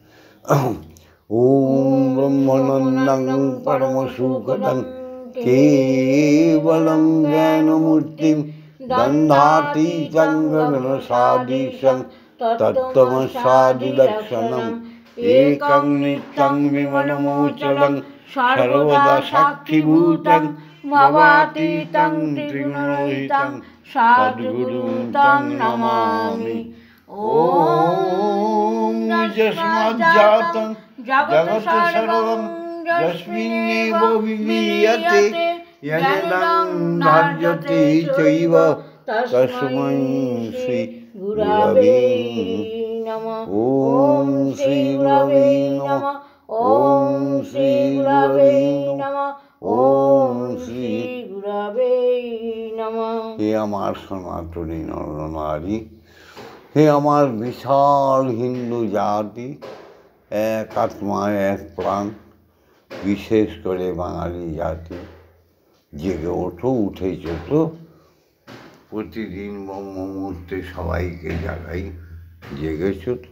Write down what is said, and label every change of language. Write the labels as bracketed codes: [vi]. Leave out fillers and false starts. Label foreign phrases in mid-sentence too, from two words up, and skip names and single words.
[sa] ওম ব্রহ্মানন্দং পরমসুখদং কেবলং জ্ঞানমূর্তিং দন্ধাতীতং গগনসদৃশং তত্ত্বমস্যাদিলক্ষণং একং নিত্যং বিমলমোচলং সর্বদা সাক্ষীভূতং ভবাতীতং ত্রিগুণরহিতং সদ্গুরুং তং নমামি। ওম যস্মাজ্জাতং জগৎ সর্বং যস্মিন্নেব বিলীয়তে যদিদং ধার্যতে চৈব তস্मै শ্রী গুরবে নমঃ। ওম শ্রী গুরবে নমঃ। ওম শ্রী গুরবে নমঃ। ওম শ্রী গুরবে নমঃ। [bn] হে আমার সনাতনী নরনারী, হে আমার বিশাল হিন্দু জাতি, এক আত্মা এক প্রাণ, বিশেষ করে বাঙালি জাতি, জেগে ওঠো, উঠেছ তো। প্রতিদিন ব্রহ্ম মুহূর্তে সবাইকে জাগাই, জেগেছ তো?